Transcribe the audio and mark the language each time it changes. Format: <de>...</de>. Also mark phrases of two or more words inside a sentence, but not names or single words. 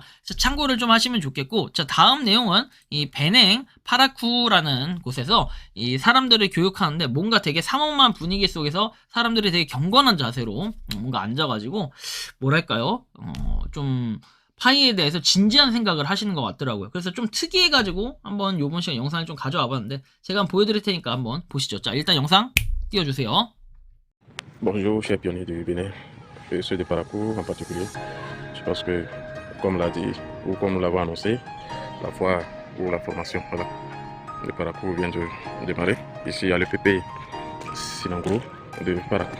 <ko>자, 참고를 좀 하시면 좋겠고, 자, 다음 내용은 이 베냉 파라쿠라는 곳에서 이 사람들을 교육하는데 뭔가 되게 삼엄한 분위기 속에서 사람들이 되게 경건한 자세로 뭔가 앉아가지고 뭐랄까요? 좀 파이에 대해서 진지한 생각을 하시는 것 같더라고요. 그래서 좀 특이해가지고 한번 요번 시간 영상을 좀 가져와 봤는데 제가 한번 보여드릴 테니까 한번 보시죠. 자, 일단 영상 띄워주세요.</ko> <fr>Bonjour, chers pionniers du Bénin, et ceux de Parakou en particulier. Je pense que, comme l'a dit, ou comme nous l'avons annoncé, la foire ou la formation, voilà, de Parakou vient de démarrer. Ici, il y a le PP Sinangro de Parakou.</fr>